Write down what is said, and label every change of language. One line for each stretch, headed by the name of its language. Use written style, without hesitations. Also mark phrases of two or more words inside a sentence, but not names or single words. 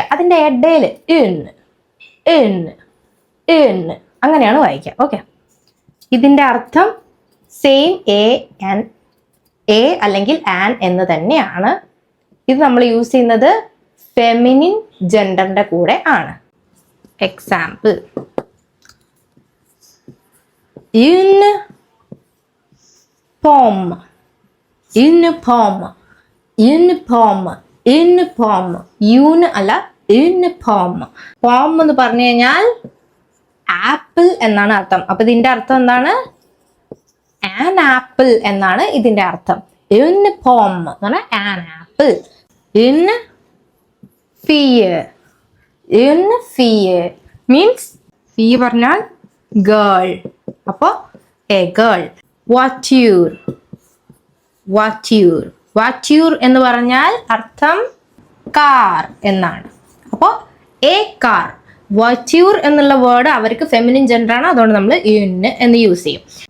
Malayalam: അതിന്റെ ഇടയിൽ അങ്ങനെയാണ് വായിക്കുക. ഓക്കെ, ഇതിന്റെ അർത്ഥം
English: same a
Malayalam: അല്ലെങ്കിൽ ആൻ എന്ന് തന്നെയാണ്. ഇത് നമ്മൾ യൂസ് ചെയ്യുന്നത്
English: feminine gender
Malayalam: കൂടെ ആണ്. എക്സാമ്പിൾ,
French: une pomme, une pomme, une pomme, une pomme.
Malayalam: യൂന് അല്ല,
French: une pomme.
Malayalam: പോം എന്ന് പറഞ്ഞു കഴിഞ്ഞാൽ ആപ്പിൾ എന്നാണ് അർത്ഥം. അപ്പൊ ഇതിന്റെ അർത്ഥം എന്താണ്?
English: an apple
Malayalam: എന്നാണ് ഇതിന്റെ അർത്ഥം.
French: une pomme
Malayalam: എന്ന് പറഞ്ഞാൽ
English: an apple.
French: une fille, une fille
Malayalam: മീൻസ് ഫീ പറഞ്ഞാൽ ഗേൾ. അപ്പോ
English: a girl.
French: voiture, voiture, voiture
Malayalam: എന്ന് പറഞ്ഞാൽ അർത്ഥം കാർ എന്നാണ്. അപ്പോൾ
English: a car.
Malayalam: വാറ്റ്യൂർ എന്നുള്ള വേർഡ് അവർക്ക്
English: feminine gender
Malayalam: ആണ്, അതുകൊണ്ട് നമ്മൾ ഇന് എന്ന് യൂസ് ചെയ്യും.